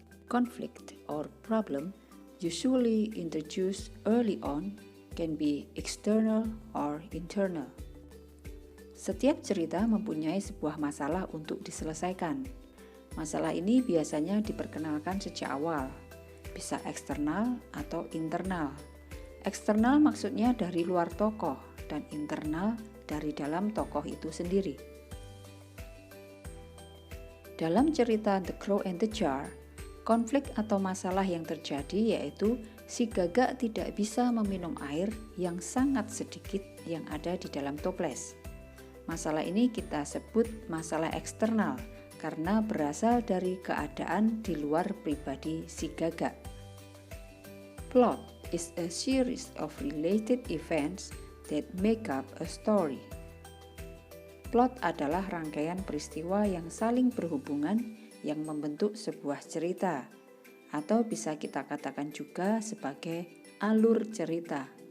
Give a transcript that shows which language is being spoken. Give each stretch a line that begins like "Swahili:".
English: Conflict or problem, usually introduced early on, can be external or internal.
Indonesian: Setiap cerita mempunyai sebuah masalah untuk diselesaikan. Masalah ini biasanya diperkenalkan sejak awal, bisa eksternal atau internal. Eksternal maksudnya dari luar tokoh, dan internal dari dalam tokoh itu sendiri. Dalam cerita The Crow and the Jar, konflik atau masalah yang terjadi yaitu si gagak tidak bisa meminum air yang sangat sedikit yang ada di dalam toples. Masalah ini kita sebut masalah eksternal, karena berasal dari keadaan di luar pribadi si gagak.
English: Plot is a series of related events that make up a story.
Indonesian: Plot adalah rangkaian peristiwa yang saling berhubungan yang membentuk sebuah cerita, atau bisa kita katakan juga sebagai alur cerita.